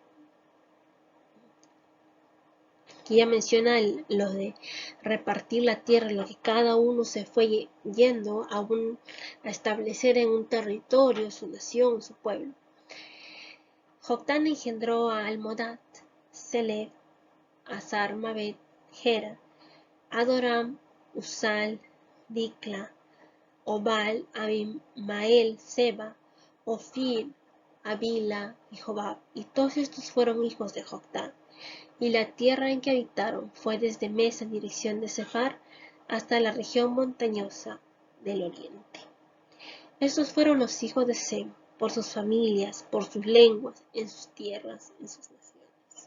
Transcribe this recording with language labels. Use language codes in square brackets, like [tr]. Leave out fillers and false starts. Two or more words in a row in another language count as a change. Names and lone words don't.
[es] Aquí ya menciona lo de repartir la tierra, lo que cada uno se fue yendo a establecer en un territorio, su nación, su pueblo. Joctán engendró a Almodad, Selef, Azar, Mabet, Gera, Adoram, Usal, Dicla, Obal, Abimael, Seba, Ofir, Havila y Jobab. Y todos estos fueron hijos de Joctán. Y la tierra en que habitaron fue desde Mesa en dirección de Sefar hasta la región montañosa del oriente. Estos fueron los hijos de Sem, por sus familias, por sus lenguas, en sus tierras, en sus naciones.